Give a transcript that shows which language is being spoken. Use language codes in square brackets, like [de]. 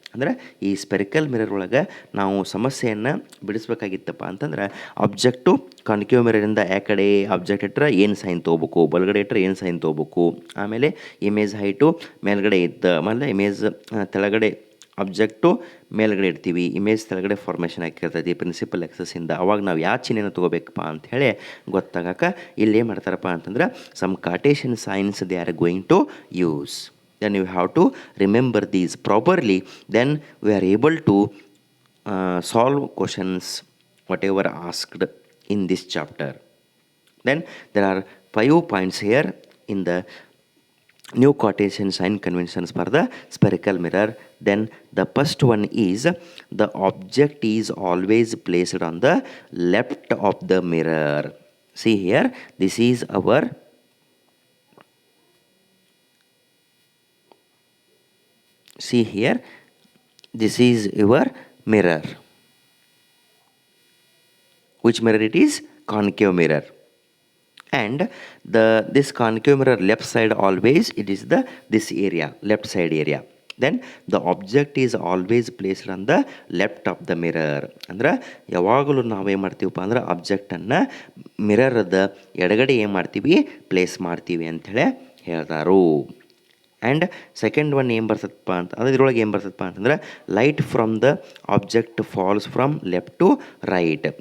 [kn] ಅಂದ್ರೆ ಈ spherical mirror ಒಳಗೆ ನಾವು ಸಮಸ್ಯೆಯನ್ನು ಬಿಡಿಸ್ಬೇಕಾಗಿತ್ತಪ್ಪ ಅಂತಂದ್ರೆ ಆಬ್ಜೆಕ್ಟು ಕಾನ್ಕೇವ್ ಮಿರರಿಂದ ಆ ಕಡೆ ಆಬ್ಜೆಕ್ಟ್ ಇಟ್ಟರೆ ಏನು ಸೈನ್ ತೊಗೋಬೇಕು, ಬಲಗಡೆ ಇಟ್ಟರೆ ಏನು ಸೈನ್ ತೊಗೋಬೇಕು, ಆಮೇಲೆ ಇಮೇಜ್ ಹೈಟು ಮೇಲ್ಗಡೆ ಇದ್ದ ಆಮೇಲೆ ಇಮೇಜ್ ತೆಳಗಡೆ ಆಬ್ಜೆಕ್ಟು ಮೇಲ್ಗಡೆ ಇಡ್ತೀವಿ, ಇಮೇಜ್ ತೆಳಗಡೆ ಫಾರ್ಮೇಷನ್ ಆಗಿರ್ತೈತಿ ಪ್ರಿನ್ಸಿಪಲ್ ಎಕ್ಸಸ್ಸಿಂದ. ಅವಾಗ ನಾವು ಯಾವ ಚಿಹ್ನೆನ ತೊಗೋಬೇಕಪ್ಪ ಅಂಥೇಳಿ ಗೊತ್ತಾಗಕ್ಕೆ ಇಲ್ಲಿ ಏನು ಮಾಡ್ತಾರಪ್ಪ ಅಂತಂದ್ರೆ some Cartesian science [en] They are going to use. then you have to remember these properly, then we are able to solve questions whatever asked in this chapter. Then there are 5 points here in the new Cartesian sign conventions for the spherical mirror. Then the first one is the object is always placed on the left of the mirror. See here, this is our see here, this is your mirror. Which mirror it is? Concave mirror. And this concave mirror left side always it is this area, left side area. Then the object is always placed on the left of the mirror. [kn] ಅಂದ್ರೆ ಯಾವಾಗಲೂ ನಾವೇನು ಮಾಡ್ತೀವಪ್ಪ ಅಂದ್ರೆ ಆಬ್ಜೆಕ್ಟನ್ನು ಮಿರರದ ಎಡಗಡೆ ಏನು ಮಾಡ್ತೀವಿ, place ಮಾಡ್ತೀವಿ ಅಂಥೇಳಿ ಹೇಳ್ತಾರು. [en] and second one [kn] ಏನು ಬರ್ತದಪ್ಪ ಅಂತ ಅಂದರೆ ಇದ್ರೊಳಗೆ ಏನು ಬರ್ತದಪ್ಪ ಅಂತಂದ್ರೆ [en] Light from the object falls from left to right.